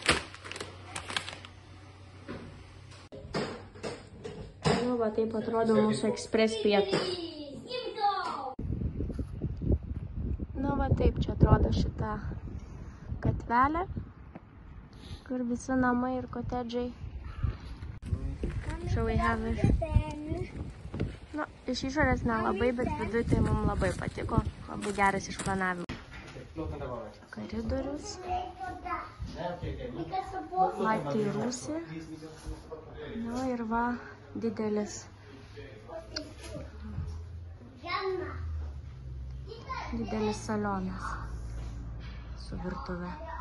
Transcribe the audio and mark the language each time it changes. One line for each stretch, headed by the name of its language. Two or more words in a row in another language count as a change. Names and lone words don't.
Lithuanian: Nu, va, taip atrodo mūsų ekspres pietus. Nu, va, taip čia atrodo šita gatvelė, kur visi namai ir kotedžai.
English: Shall we have it?
Lithuanian: Nu, iš išorės nelabai, bet viduje tai mums labai patiko. Labai geras išplanavimas. Koridorius. Laiptai rūsį. Nu ir va, didelis salionas su virtuve.